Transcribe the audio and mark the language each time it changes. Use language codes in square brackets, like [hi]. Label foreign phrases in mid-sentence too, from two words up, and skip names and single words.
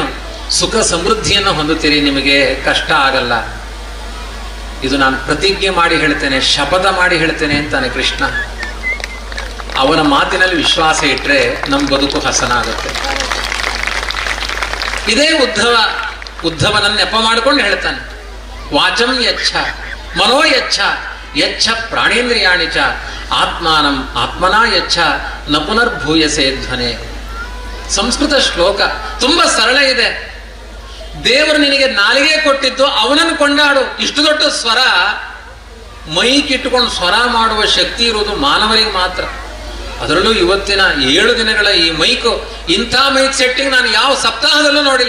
[kn] ಸುಖ ಸಮೃದ್ಧಿಯನ್ನು ಹೊಂದುತ್ತೀರಿ, ನಿಮಗೆ ಕಷ್ಟ ಆಗಲ್ಲ. ಇದು ನಾನು ಪ್ರತಿಜ್ಞೆ ಮಾಡಿ ಹೇಳ್ತೇನೆ, ಶಪಥ ಮಾಡಿ ಹೇಳ್ತೇನೆ ಅಂತಾನೆ ಕೃಷ್ಣ. ಅವನ ಮಾತಿನಲ್ಲಿ ವಿಶ್ವಾಸ ಇಟ್ರೆ ನಮ್ಮ ಬದುಕು ಹಸನಾಗುತ್ತೆ. ಇದೇ ಉದ್ಧವನನ್ನ ನೆಪ ಮಾಡಿಕೊಂಡು ಹೇಳ್ತಾನೆ, [sa] ವಾಚಂ ಯಚ್ಛ ಮನೋ ಯಚ್ಛ ಯಚ್ಛ ಪ್ರಾಣೇಂದ್ರಿಯಾಣಿ ಚ ಆತ್ಮಾನಂ ಆತ್ಮನಾ ಯಚ್ಛ ನ ಪುನರ್ಭೂಯಸೆ ಧ್ವನೆ. [kn] ಸಂಸ್ಕೃತ ಶ್ಲೋಕ ತುಂಬಾ ಸರಳ ಇದೆ. ದೇವರು ನಿನಗೆ ನಾಲಿಗೆ ಕೊಟ್ಟಿದ್ದು, ಅವನನ್ನು ಕೊಂಡಾಡು. ಇಷ್ಟು ದೊಡ್ಡ ಸ್ವರ, ಮೈಕ್ ಇಟ್ಟುಕೊಂಡು ಸ್ವರ ಮಾಡುವ ಶಕ್ತಿ ಇರುವುದು ಮಾನವರಿಗೆ ಮಾತ್ರ. ಅದರಲ್ಲೂ ಇವತ್ತಿನ 7 ದಿನಗಳ ಈ ಮೈಕು, ಇಂಥ [en] mic setting [kn] ನಾನು ಯಾವ ಸಪ್ತಾಹದಲ್ಲೂ ನೋಡಿಲ್ಲ.